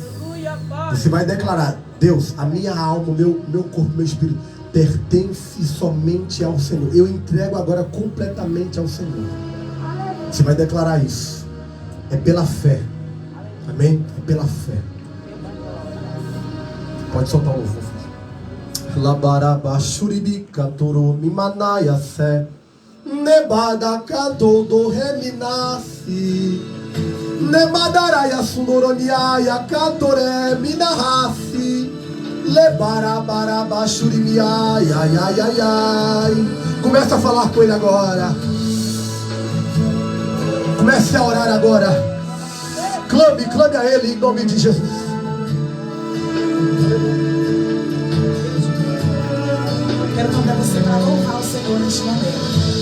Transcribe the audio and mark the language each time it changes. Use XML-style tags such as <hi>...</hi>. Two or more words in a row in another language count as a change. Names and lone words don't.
<pt>Você vai declarar: Deus, a minha alma, meu corpo, meu espírito pertence somente ao Senhor. Eu entrego agora completamente ao Senhor. Você vai declarar isso. É pela fé. Amém? É pela fé. Pode soltar o louvor. Labaraba shuribi katoro mimanaya se nebada kado do reminasi nebadaraya sundoroniaya katore minahasi lebarabaraba shurimiai ai ai ai ai. Começa a falar com ele agora. Comece a orar agora. Clame a ele em nome de Jesus. Quero convidar você para louvar o Senhor neste momento.</pt>